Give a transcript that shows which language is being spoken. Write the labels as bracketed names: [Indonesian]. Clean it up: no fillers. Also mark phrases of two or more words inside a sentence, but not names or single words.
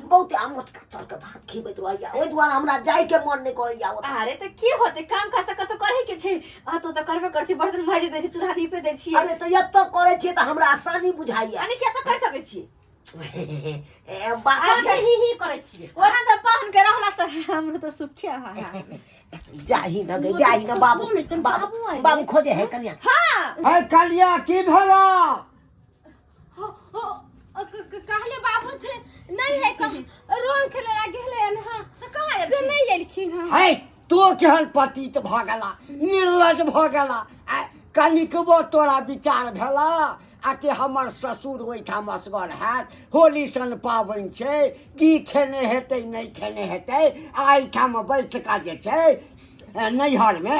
[Maithili] बहुत आमोट का चर के भात खिबैत रहैया ओइ दुआरे हमरा जाय के मन नहीं करैया ओतऽ। अरे त की होते काम काज त कतो करे के छै आ तो त करबे कर छी बर्तन माजे दै छी चूल्हा नीपे दै छी। अरे त एतऽ करे छी त हमरा आसानी बुझाइया। अने के त कर सकै छी अच्छा ही करे छिए। ओना त पाहुन के रहला से हमरो त सुखिया है। जाही न गई जाही न बाबू बाबू खोजे है कन्या। हां है कलिया की भेला? कहले बाबू छै नहीं है कहीं रोन खेले ला गेले हन। हां से कहां से नहीं एलखिन हन। है तो केहन पतित भऽ गेला निर्लज भऽ गेला कनिकबो तोरा विचार भेला आ कि हमर ससुर ओहिठाम असगर हैत होली सन पाबनि छै की खेने हेतै नहीं खेने हेतै आ एहिठाम बैस कऽ जे छै नैहरमे